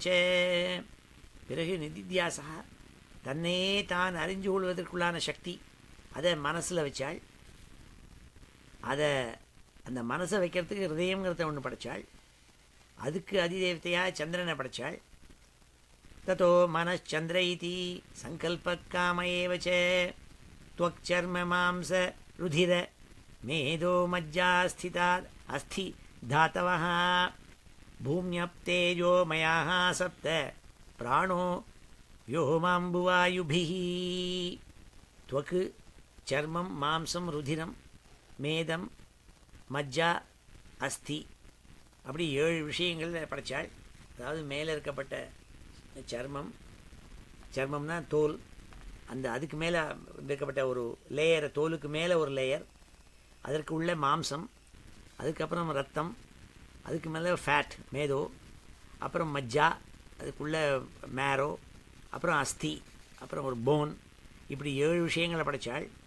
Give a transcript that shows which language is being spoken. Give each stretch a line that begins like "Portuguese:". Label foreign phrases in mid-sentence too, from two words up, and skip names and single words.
Tamil: பிறகு நிதித்தியாசா, தன்னையே தான் அறிஞ்சு கொள்வதற்குள்ளான சக்தி, அதை மனசில் வச்சாள். அந்த மனசை வைக்கிறதுக்கு ஹிருதயங்கிறத ஒன்று படைச்சாள். அதுக்கு அதிதேவத்தையாக சந்திரனை படைச்சாள்.
Sanskrit: ततो मनश्चन्द्र इति सङ्कल्पकाम एव च त्वक्चर्म मांस रुधिर मेदो मज्जा स्थिता अस्थि धातवः भूम्यप्तेजो मयाः सप्त प्राणो व्योमाम्बुवायुभिः त्वक् चर्मं मांसं रुधिरं मेदं मज्जा अस्थि
Tamil: அப்படி 7 விஷயங்கள் படைச்சாள். அதாவது மேலே இருக்கப்பட்ட சர்மம்னா தோல், அந்த அதுக்கு மேலே இருக்கப்பட்ட ஒரு லேயரை, தோலுக்கு மேலே ஒரு லேயர், அதற்கு உள்ள மாம்சம், அதுக்கப்புறம் ரத்தம், அதுக்கு மேலே ஃபேட் மேதோ, அப்புறம் மஜ்ஜா, அதுக்குள்ள மேரோ, அப்புறம் அஸ்தி, அப்புறம் ஒரு போன், இப்படி 7 விஷயங்களை படைச்சாள்.